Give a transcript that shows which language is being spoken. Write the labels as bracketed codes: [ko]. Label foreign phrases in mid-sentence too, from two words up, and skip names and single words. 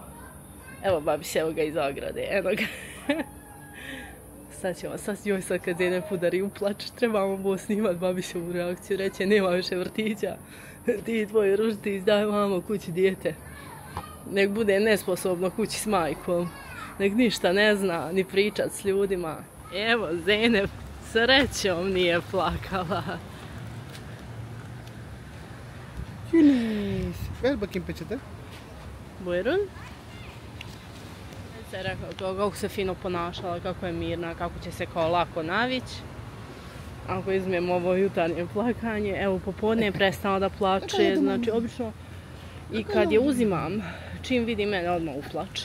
[bs] Evo babiš, evo ga iz ograde, eno ga. Sad kad Zeynep udari u plač, trebamo bo snimat babišovu reakciju, reće nema više vrtića, ti tvoj ružitić, daj mamo kući dijete. Nek bude nesposobno kući s majkom, nek ništa ne zna, ni pričat s ljudima. Evo, Zeynep srećom nije plakala. [tr] Yunus, ver bakayım peçete. Buyurun. [bs] Se rekao kako se fino ponašala, kako je mirna, kako će se kao lako navići. Ako izmem ovo jutarnje plakanje, evo popodne je prestala da plače, znači obično i kad je uzimam, čim vidi mene odmah uplač.